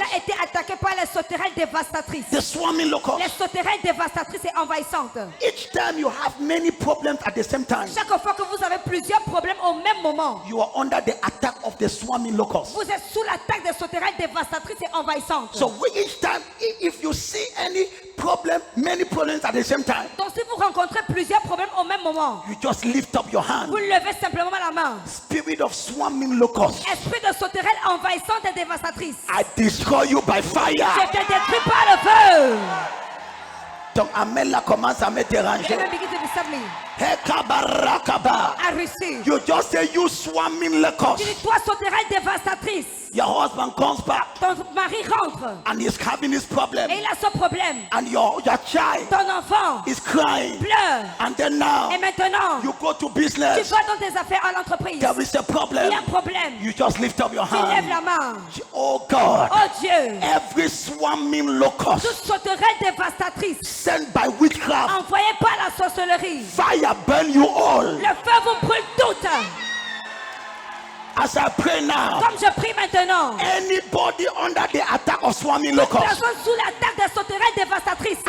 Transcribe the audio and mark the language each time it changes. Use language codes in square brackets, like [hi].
[fr] a été attaqué par les sauterelles dévastatrices. [en] The swarming [fr] Les [en] locusts. [fr] sauterelles dévastatrices et envahissantes. [en] Each time you have many problems at the same time, [fr] Chaque fois que vous avez plusieurs problèmes au même moment, [en] you are under the attack of the swarming locusts. [fr] vous êtes sous l'attaque des sauterelles dévastatrices et envahissantes. [en] So each time, if you see any problem, many problems at the same time, [fr] Donc si vous rencontrez plusieurs problèmes au même moment, [en] you just lift up your hand. [fr] vous levez simplement la main. [en] Spirit of swarming locusts, [fr] Esprit de sauterelles envahissantes et dévastatrices, [en] I destroy you by [fr] je [en] fire. [fr] te détruis par le feu. Ton amen là commence à me [en] The [fr] déranger. [en] enemy begins to disturb me. Hekabarakaba. I receive. You just say you swarming [fr] Tu [en] locusts. [fr] dis toi sauterelle dévastatrice. [en] Your husband comes back [fr] Ton mari rentre [en] and he's having this problem, [fr] et il a ce problème. [en] and your child [fr] Ton enfant [en] is crying, [fr] pleure. [en] and then now [fr] Et maintenant, [en] you go to [fr] tu [en] business. [fr] vas dans tes affaires à l'entreprise. [en] There is a [fr] Il y a [en] problem. [fr] un problème. [en] You just lift up your [fr] Tu lèves [en] hand. [fr] la main. [en] Oh God, [fr] Oh Dieu, [en] every swarming locust [fr] toute sauterelle dévastatrice [en] sent by witchcraft, [fr] envoyée par la sorcellerie, [en] fire burn you all. [fr] le feu vous brûle toutes. [en] As I pray now, [fr] Comme je prie maintenant, [en] anybody under the attack of swarming locusts, [fr] personne sous l'attaque des sauterelles dévastatrices,